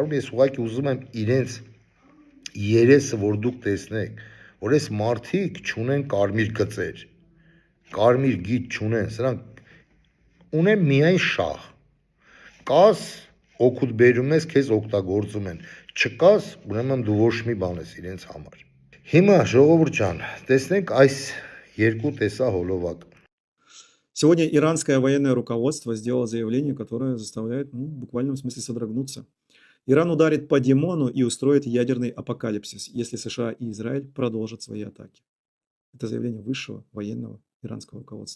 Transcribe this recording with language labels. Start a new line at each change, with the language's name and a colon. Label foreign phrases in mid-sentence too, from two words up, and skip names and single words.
Armenian: վարում, ես ուղղակի ուզում եմ իրենց երեսը, որ դուք տեսնեք, որ այս մարդիկ չունեն կարմիր գծեր, կարմիր գիծ չունեն, սրանք ունեն միայն շահ, կաս օգուտ բերում ես, քեզ օգտագործում են, չկաս, ուրեմն դու ոչ մի բան ես իրենց համար։ Հիմա ժողովուրդ ջան, տեսնենք այս երկու տեսահոլովակ։
Russian: Сегодня иранское военное руководство сделало заявление, которое заставляет, в буквальном смысле содрогнуться. Иран ударит по Димону и устроит ядерный апокалипсис, если США и Израиль продолжат свои атаки. Это заявление высшего военного иранского руководства.